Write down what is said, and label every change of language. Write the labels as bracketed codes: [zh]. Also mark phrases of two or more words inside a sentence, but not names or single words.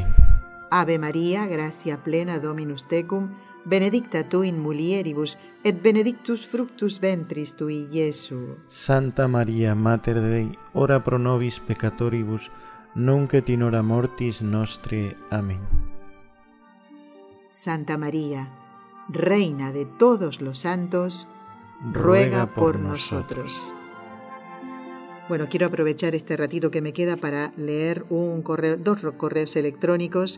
[la] Ave María, gracia plena Dominus tecum, benedicta tu in mulieribus, et benedictus fructus ventris tui, Iesu. Santa María, Mater Dei, ora pro nobis peccatoribus, nunc et in hora mortis nostre. [es] Amén. Santa María, Reina de todos los santos, ruega por nosotros. Bueno, quiero aprovechar este ratito que me queda para leer dos correos electrónicos.